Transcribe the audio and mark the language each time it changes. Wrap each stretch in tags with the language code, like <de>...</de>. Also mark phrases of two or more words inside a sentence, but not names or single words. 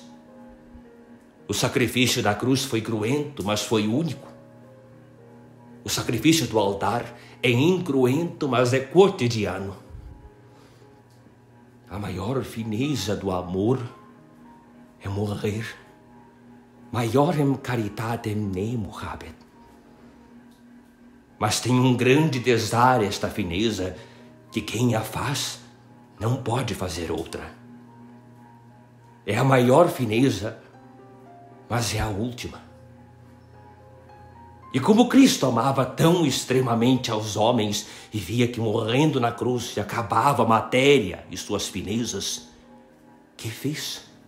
<pt>O sacrifício da cruz foi cruento, mas foi único. O sacrifício do altar é incruento, mas é cotidiano. A maior fineza do amor é morrer.</pt> <la>Maiorem caritatem nemo habet.</la> <pt>Mas tem um grande desar esta fineza, que quem a faz não pode fazer outra. É a maior fineza, mas é a última. E como Cristo amava tão extremamente aos homens e via que morrendo na cruz se acabava a matéria e suas finezas, que fez?</pt>